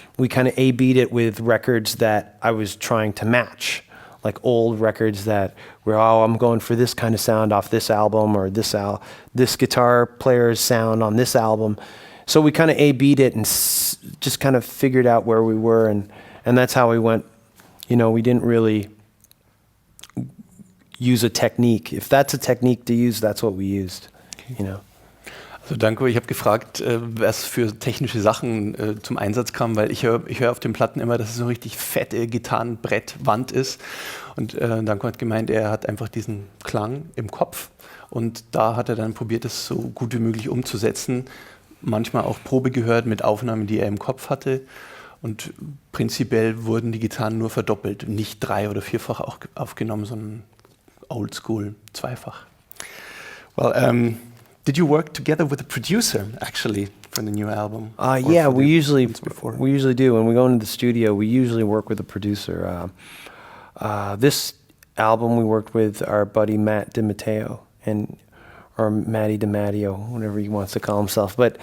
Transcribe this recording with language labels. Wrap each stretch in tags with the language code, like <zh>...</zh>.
<en>We kind of A-beat it with records that I was trying to match, like old records that were, I'm going for this kind of sound off this album, or this guitar player's sound on this album. So we kind of A-beat it and just kind of figured out where we were, and that's how we went. You know, we didn't really use a technique. If that's a technique to use, that's what we used, you know.</en> <de>Also Danko, ich habe gefragt, was für technische Sachen zum Einsatz kam, weil ich hör auf den Platten immer, dass es so eine richtig fette Gitarrenbrettwand ist. Und Danko hat gemeint, er hat einfach diesen Klang im Kopf, und da hat er dann probiert, es so gut wie möglich umzusetzen. Manchmal auch Probe gehört mit Aufnahmen, die er im Kopf hatte. Und prinzipiell wurden die Gitarren nur verdoppelt, nicht 3- oder 4-fach aufgenommen, sondern oldschool, 2-fach.</de> <en>Well, did you work together with a producer, actually, for the new album? Yeah, we usually do. When we go into the studio, we usually work with a producer. This album, we worked with our buddy Matt DiMatteo, or Matty DiMatteo, whatever he wants to call himself.</en>